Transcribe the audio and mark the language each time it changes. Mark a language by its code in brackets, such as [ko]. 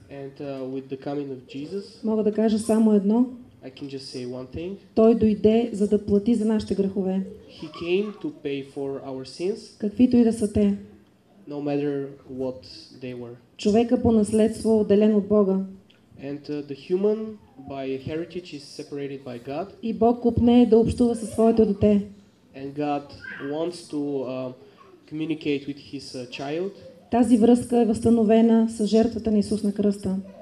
[en] And with the coming of Jesus, [bg] мога да кажа само едно. [en] I can just say one thing. [bg] Той дойде, за да плати за нашите грехове, [en] He came to pay for our sins, [bg] каквито и да са те. [en] no matter what they were. [bg] Човека по наследство е отделен от Бога. [en] And the human, by heritage, is separated by God. [bg] И Бог копне да общува със своето дете. [en] And God wants to communicate with His child. [bg] Тази връзка е възстановена с жертвата на Исус на кръста.